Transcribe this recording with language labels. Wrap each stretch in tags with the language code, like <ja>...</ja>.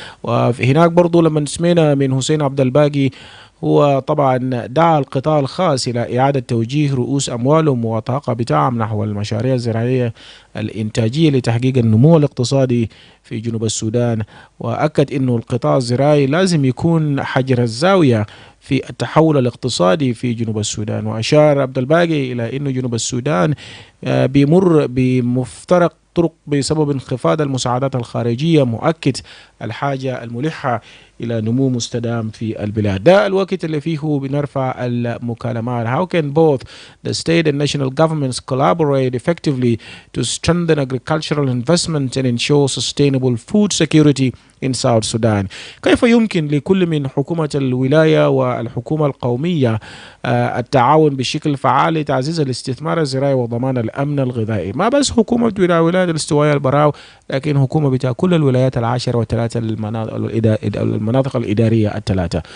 <ar>وهناك برضو لما سمعنا من حسين عبد الباقي، هو طبعا دعا القطاع الخاص إلى إعادة توجيه رؤوس أموالهم وطاقة بتاعهم نحو المشاريع الزراعية الإنتاجية لتحقيق النمو الاقتصادي في جنوب السودان، وأكد أنه القطاع الزراعي لازم يكون حجر الزاوية في التحول الاقتصادي في جنوب السودان. وأشار عبد الباقي إلى أنه جنوب السودان بيمر بمفترق طرق بسبب انخفاض المساعدات الخارجية، مؤكد الحاجة الملحة إلى نمو مستدام في البلاد. ده الوقت اللي فيه بنرفع المكالمات.</ar> <en>How can both the state and national governments collaborate effectively to strengthen agricultural investment and ensure sustainable food security in South Sudan?</en> <ar>كيف يمكن لكل من حكومة الولاية والحكومة القومية التعاون بشكل فعال لتعزيز الاستثمار الزراعي وضمان الأمن الغذائي؟ ما بس حكومة ولاية الاستوائية البراو، لكن حكومة بتاع كل الولايات العاشرة وثلاثة المناطق الإدارية الثلاثة.</ar>